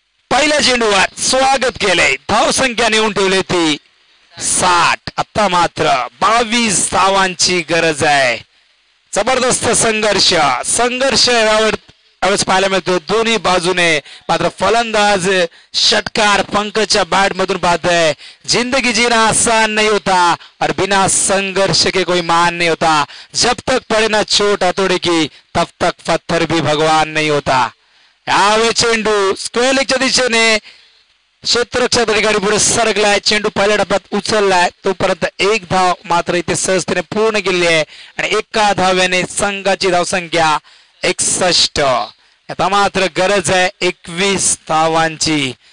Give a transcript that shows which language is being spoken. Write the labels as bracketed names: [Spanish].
[Marathi] पहिल्या चेंडूवर स्वागत केलंय. धावसंख्या नेऊन ठेवली ती 60. आता मात्र 22 धावांची गरज आहे. जबरदस्त संघर्ष यावेळेस पाहायला मिळतो दोन्ही बाजूने. मात्र फलंदाज षटकार पंकजच्या बॅट मधून पाहतोय. [Hindi] जिंदगी जीना आसान नहीं होता और बिना संघर्ष के कोई मान नहीं होता. जब तक पड़े ना चोट हथौड़े की तब तक पत्थर भी भगवान नहीं होता. [Marathi] यावेळी चेंडू स्क्वेअर लेगच्या दिशेने क्षेत्ररक्षक अधिकारी पुढे सरकलाय. चेंडू पहिल्या टप्प्यात उचललाय. तोपर्यंत 1 धाव मात्र इथे सहजतेने पूर्ण केली आहे आणि 1 धाव्याने संघाची धावसंख्या 61. आता मात्र गरज आहे 21 धावांची.